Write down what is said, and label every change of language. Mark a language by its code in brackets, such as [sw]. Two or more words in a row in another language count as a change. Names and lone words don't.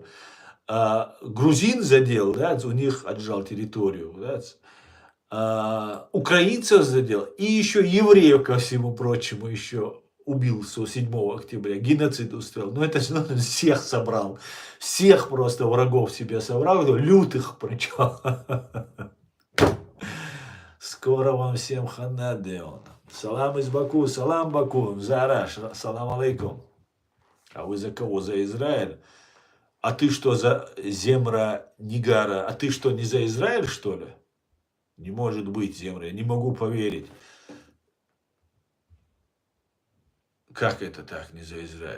[ru] Грузин задел, да, у них отжал территорию, да, украинцев задел, и еще евреев, ко всему прочему, еще убил 7 октября, геноцид устроил. Ну, это же он всех собрал, всех просто врагов себе собрал, лютых причем. Скоро вам всем хана, Деон. Салам из Баку, салам Баку, Зараш, [ar] السلام عليكم. [ru] А вы за кого? За Израиль? А ты что, за Земра Нигара? А ты что, не за Израиль, что ли? Не может быть, Земра, я не могу поверить. Как это так, не за Израиль?